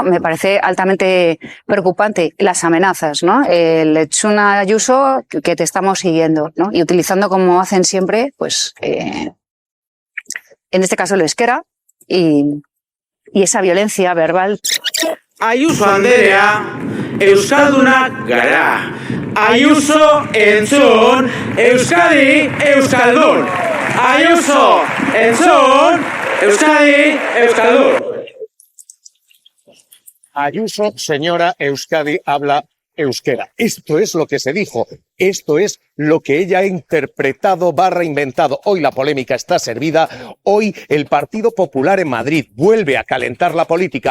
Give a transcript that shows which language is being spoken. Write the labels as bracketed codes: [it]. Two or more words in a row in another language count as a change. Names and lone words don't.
[es] Me parece altamente preocupante las amenazas, ¿no? El Etsuna Ayuso, que te estamos siguiendo, ¿no? Y utilizando, como hacen siempre, pues en este caso el euskera y esa violencia verbal. [eu] Ayuso Anderea, Euskaldunak gara. Ayuso entzun, Euskadi euskaldun. Ayuso entzun, Euskadi euskaldun. [es] Ayuso, señora, Euskadi habla euskera. Esto es lo que se dijo. Esto es lo que ella ha interpretado / inventado. Hoy la polémica está servida. Hoy el Partido Popular en Madrid vuelve a calentar la política.